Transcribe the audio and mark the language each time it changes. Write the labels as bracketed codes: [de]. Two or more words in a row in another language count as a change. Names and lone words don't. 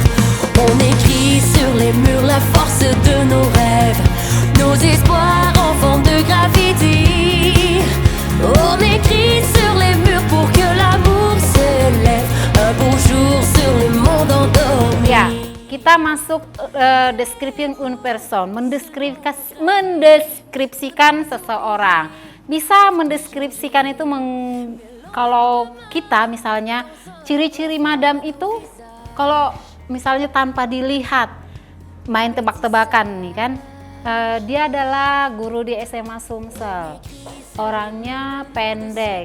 [fr] On écrit sur les murs la force de nos rêves, nos espoirs en forme de graffiti. On écrit sur les murs pour que l'amour se lève un beau jour sur le monde endormi. [id] Ya, kita masuk [fr] description une person, [id] mendeskripsikan seseorang. Bisa mendeskripsikan itu kalau kita misalnya ciri-ciri madam itu kalau misalnya tanpa dilihat, main tebak-tebakan nih kan, dia adalah guru di SMA Sumsel, orangnya pendek.